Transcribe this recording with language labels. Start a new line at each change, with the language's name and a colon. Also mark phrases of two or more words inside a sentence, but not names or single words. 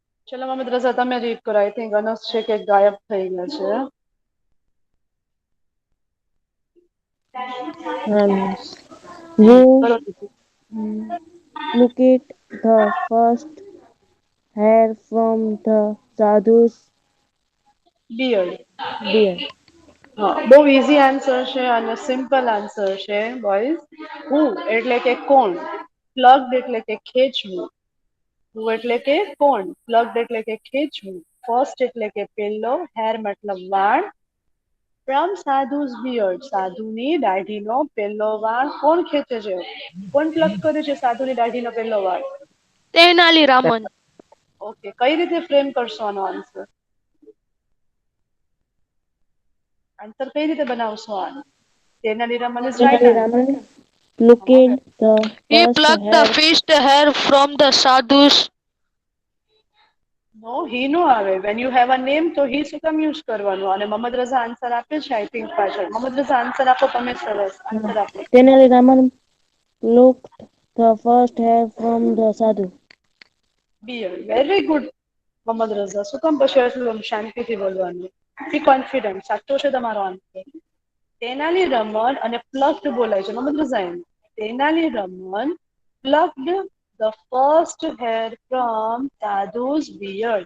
Gujarati: ચલો મોહમ્મદ રઝા તમે રીડ કરો.
English: I think
Gujarati: અનસ છે કે ગાયબ થઈ ગયા છે.
English: Miss. Who
Gujarati: કરો.
English: look at the first hair from the sadhu's બિયર્ડ. beard?
Gujarati: હા, બહુ
English: easy answer
Gujarati: છે અને
English: simple answer
Gujarati: છે બોયઝ. હુ એટલે કે કોણ, પ્લગ્ડ એટલે કે ખેંચવું. હુ એટલે કે કોણ, પ્લગ્ડ એટલે કે ખેંચવું, ફર્સ્ટ એટલે કે પેલો, હેર મતલબ વાળ,
English: from sadhu's beard
Gujarati: સાધુની દાઢીનો પેલો વાળ કોણ ખેંચે છે, કોણ પ્લગ કરે છે સાધુની દાઢીનો પેલો વાળ? તેનાલી રામન. ઓકે, કઈ રીતે ફ્રેમ કરશો આનો આન્સર? આન્સર કઈ રીતે બનાવશો આનો?
English: Tenali Raman is right Tenali આન્સર. Raman looked the He first plucked the hair. first hair from the sadhu's.
Gujarati: નો હી નો આવે.
English: when you have a name
Gujarati: તો હી શું કામ યુઝ કરવાનું? અને મોહમ્મદ રઝા આન્સર આપે છે
English: I think
Gujarati: પાછળ. મોહમ્મદ રઝા આન્સર આપો તમે, સરસ આન્સર આપો.
English: Tenali Raman looked the first hair from the sadhu. Beard. Very good Mohammad Raza.
Gujarati: શું કામ પછી આટલું શાંતિથી બોલવાનું?
English: be confident.
Gujarati: સાચો છે તમારો આન્સર. તેનાલી રમન અને પ્લક્ડ બોલાય છે મોહમ્મદ રઝા એમ.
English: Tenali Raman plucked the first hair from sadhu's beard.